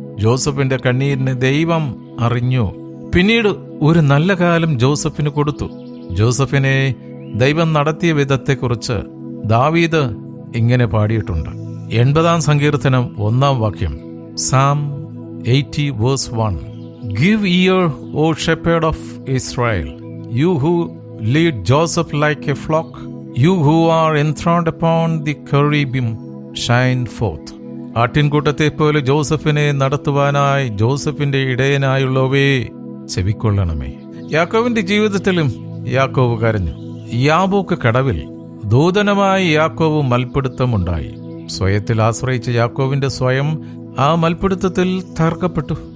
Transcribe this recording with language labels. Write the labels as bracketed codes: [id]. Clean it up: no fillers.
[ml] ജോസഫിന്റെ കണ്ണീരിനെ ദൈവം അറിഞ്ഞു. പിന്നീട് ഒരു നല്ല കാലം ജോസഫിന് കൊടുത്തു. ജോസഫിനെ ദൈവം നടത്തിയ വിധത്തെക്കുറിച്ച് ദാവീദ് ഇങ്ങനെ പാടിയിട്ടുണ്ട്. 80-ാം സങ്കീർത്തനം 1-ാം വാക്യം, Psalm 80:1. [en] Give ear, O shepherd of Israel, you who lead Joseph like a flock, you who are enthroned upon the cherubim, shine forth. [ml] ആട്ടിൻകൂട്ടത്തെ പോലെ ജോസഫിനെ നടത്തുവാനായി ജോസഫിന്റെ ഇടയനായുള്ളവേ ചെവിക്കൊള്ളണമേ. യാക്കോവിന്റെ ജീവിതത്തിലും യാക്കോവ് കരഞ്ഞു. യാബോക്ക് കടവിൽ ദൂതനമായി യാക്കോവ് മൽപ്പിടുത്തമുണ്ടായി. സ്വയത്തിൽ ആശ്രയിച്ച യാക്കോവിന്റെ സ്വയം ആ മൽപ്പിടുത്തത്തിൽ തകർക്കപ്പെട്ടു.